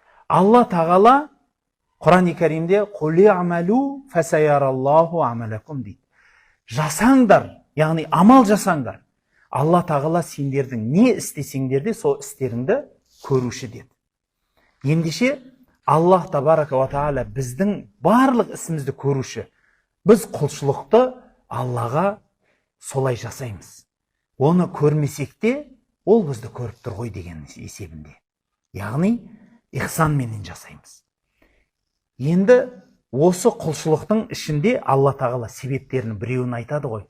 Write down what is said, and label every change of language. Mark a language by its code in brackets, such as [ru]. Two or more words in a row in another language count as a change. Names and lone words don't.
[kk] Алла тағала Құран-ы Кәрімде [ar] «قل اعملوا فسيرى الله عملكم» [kk] дейді. Жасаңдар, яғни амал жасаңдар. Алла тағала сендердің не істесеңдер де сол істеріңді көруші деді. Ендеше [ar] الله تبارك وتعالى [kk] біздің барлық ісімізді көруші. Біз құлшылықты Аллаға солай жасаймыз. Оны көрмесек те, ол бізді көріп тұр ғой деген есебінде. Яғни ихсанменен жасаймыз. Енді осы құлшылықтың ішінде Алла тағала себептерінің біреуін айтады ғой.